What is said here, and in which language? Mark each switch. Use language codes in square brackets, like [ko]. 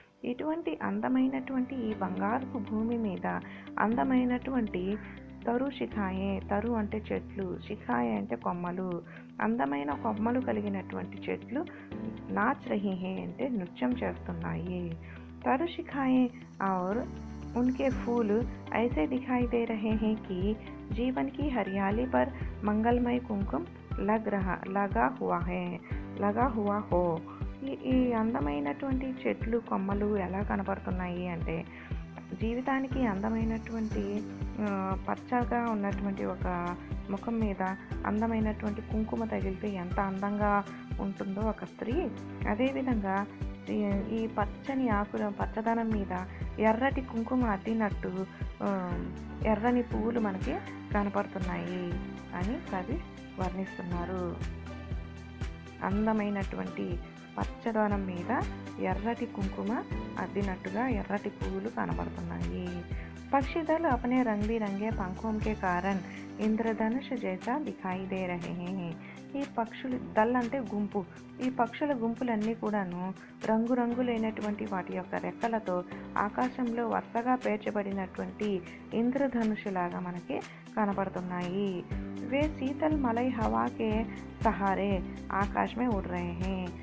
[te] ఇటువంటి అందమైనటువంటి ఈ బంగారపు భూమి మీద అందమైనటువంటి తరు శిఖాయే, తరు అంటే చెట్లు, శిఖాయే అంటే కొమ్మలు, అందమైన కొమ్మలు కలిగినటువంటి చెట్లు [hi] నాచ్ రహీ హే [te] అంటే నృత్యం చేస్తున్నాయి. [hi] తరు శిఖాయే और उनके फूल ऐसे दिखाई दे रहे हैं कि जीवन की हरियाली पर मंगलमय कुमकुम लगा हुआ हो. [te] ఈ అందమైనటువంటి చెట్లు కొమ్మలు ఎలా కనపడుతున్నాయి అంటే జీవితానికి అందమైనటువంటి పచ్చగా ఉన్నటువంటి ఒక ముఖం మీద అందమైనటువంటి కుంకుమ తగిలితే ఎంత అందంగా ఉంటుందో ఒక స్త్రీ, అదేవిధంగా ఈ పచ్చని ఆకుల పచ్చదనం మీద ఎర్రటి కుంకుమ అద్దినట్టు ఎర్రని పువ్వులు మనకి కనపడుతున్నాయి అని కవి వర్ణిస్తున్నారు. అందమైనటువంటి పచ్చదనం మీద ఎర్రటి కుంకుమ అద్దినట్టుగా ఎర్రటి పువ్వులు కనబడుతున్నాయి. [hi] పక్షి దళ अपने रंग बिरंगे पंखों के कारण इंद्रधनुष जैसा दिखाई दे रहे हैं. [te] ఈ పక్షులు దళ్ అంటే గుంపు, ఈ పక్షుల గుంపులన్నీ కూడాను రంగురంగులైనటువంటి వాటి యొక్క రెక్కలతో ఆకాశంలో వరుసగా పేర్చబడినటువంటి ఇంద్రధనుషులాగా మనకి కనపడుతున్నాయి. [hi] వే శీతల్ మలై హవాకే సహారే ఆకాశ్ మే ఉడ్ రహే హే.